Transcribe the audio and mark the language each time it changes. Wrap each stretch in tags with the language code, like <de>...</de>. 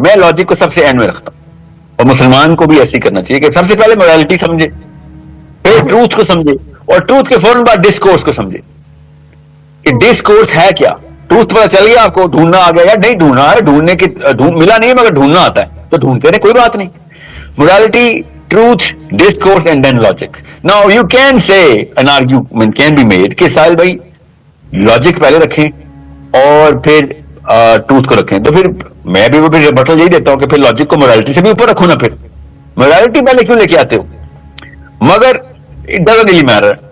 <ur>میں لاجک کو سب سے اینڈ میں رکھتا ہوں, اور مسلمان کو بھی ایسے ہی کرنا چاہیے کہ سب سے پہلے مورالیٹی سمجھے, پھر ٹروتھ کو سمجھے, اور ٹروتھ کے فوراً بعد ڈسکورس کو سمجھے کہ ڈسکورس ہے کیا. ٹروتھ پتہ چل گیا آپ کو, ڈھونڈنا آ گیا یا نہیں ڈھونڈنا ہے, ڈھونڈنے کی ملا نہیں مگر ڈھونڈنا آتا ہے تو ڈھونڈتے رہے, کوئی بات نہیں.</ur> <en>Morality, truth, discourse and then logic. Now you can say an argument can be made</en> <ur>کہ ساحل بھائی لاجک پہلے رکھیں اور پھر ٹروتھ کو رکھیں. تو پھر میں بھی وہ بٹل یہی دیتا ہوں کہ پھر لاجک کو مورالیٹی سے بھی اوپر رکھو نا. پھر مورالیٹی پہلے کیوں لے کے آتے ہو؟ مگر</ur> <en>it doesn't really matter.</en>